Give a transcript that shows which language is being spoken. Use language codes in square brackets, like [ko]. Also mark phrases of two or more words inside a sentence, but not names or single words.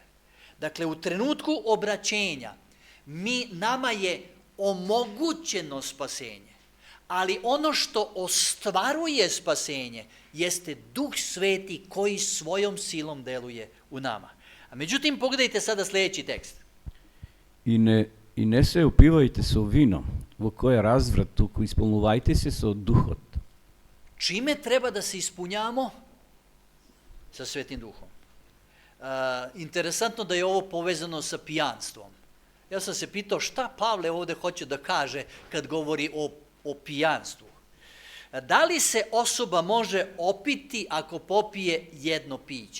[sr] Dakle, u trenutku obraćenja nama je omogućeno spasenje, ali ono što ostvaruje spasenje jeste Duh Sveti koji svojom silom deluje u nama. A međutim, pogledajte sada sljedeći tekst. [mk] И не се опивајте со вино, во кое разврат, туку исполнувајте се со Духот. [sr] Čime treba da se ispunjamo? Sa Svetim Duhom. Interesantno da je ovo povezano sa pijanstvom. Ja sam se pitao šta Pavle ovdje hoće da kaže kad govori o pijanstvu. Da li se osoba može opiti ako popije jedno piće?